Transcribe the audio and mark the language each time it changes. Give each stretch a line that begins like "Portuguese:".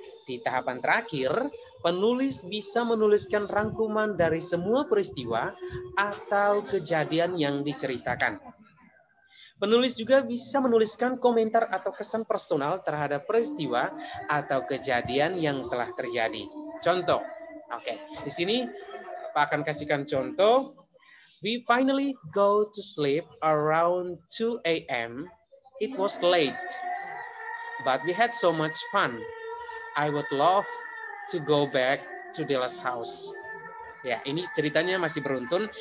Indonesian: Di tahapan terakhir, penulis bisa menuliskan rangkuman dari semua peristiwa atau kejadian yang diceritakan. Penulis juga bisa menuliskan komentar atau kesan personal terhadap peristiwa atau kejadian yang telah terjadi. Contoh, oke, di sini Pak akan kasihkan contoh.
English: We finally go to sleep around 2 a.m. It was late, but we had so much fun. I would love to go back to Della's house.
Indonesian: Ya, ini ceritanya masih beruntun.